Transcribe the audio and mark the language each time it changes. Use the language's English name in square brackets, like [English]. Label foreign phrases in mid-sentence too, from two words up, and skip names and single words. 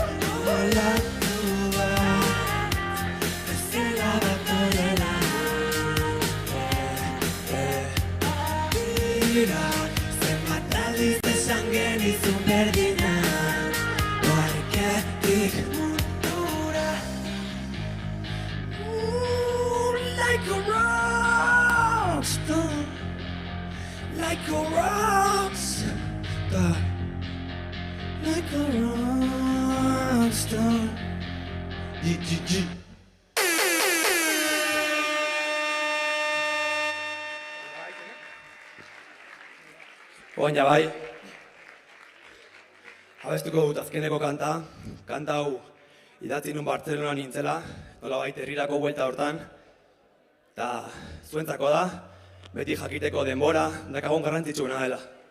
[Basque] Olatu bat, bezala bat horrela. Zenbat aldiz esan genizun berdina, parketik mundura. [English] Like a rockstar, like a rockstar, like a rockstar. G. [Basque] Oan ja bai, abestuko dut azkeneko kanta hau idatzi nun Bartzelona nintzela, nola baita herrirako buelta hortan, eta zuentzako da, beti jakiteko denbora dakagun garrantzitsuena dela.